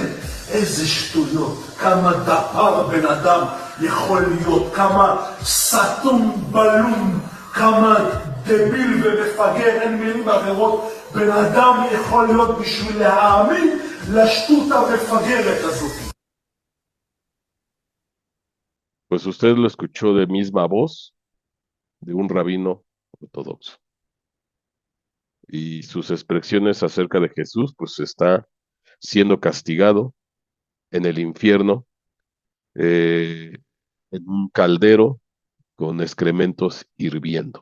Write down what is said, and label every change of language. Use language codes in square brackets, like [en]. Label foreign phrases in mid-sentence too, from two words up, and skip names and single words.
[he] איזה שטויות, כמה דפר בן אדם יכול להיות, כמה סתום בלום, כמה דביל ומפגר, אין מילים אחרות, בן אדם יכול להיות בשביל להאמין לשטות המפגרת הזאת. [es] Pues usted lo escuchó de misma voz de un rabino ortodoxo. Y sus expresiones acerca de Jesús, pues está siendo castigado en el infierno, en un caldero con excrementos hirviendo.